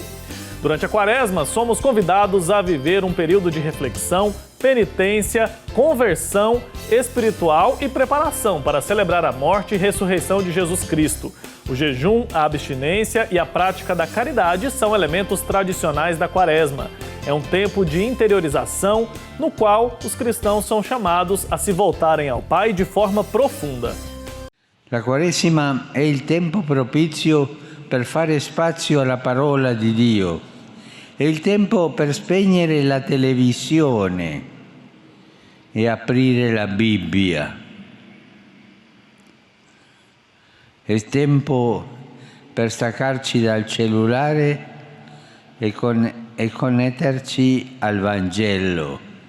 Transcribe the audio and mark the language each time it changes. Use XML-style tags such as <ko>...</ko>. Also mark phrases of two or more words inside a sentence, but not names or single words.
<pt>Durante a Quaresma, somos convidados a viver um período de reflexão, penitência, conversão espiritual e preparação para celebrar a morte e ressurreição de Jesus Cristo. O jejum, a abstinência e a prática da caridade são elementos tradicionais da Quaresma. É um tempo de interiorização no qual os cristãos são chamados a se voltarem ao Pai de forma profunda.</pt> <it>La Quaresima è il tempo propizio per fare spazio alla parola di Dio. È il tempo per spegnere la televisione e aprire la Bibbia. È il tempo per staccarci dal cellulare e connetterci al Vangelo.</it>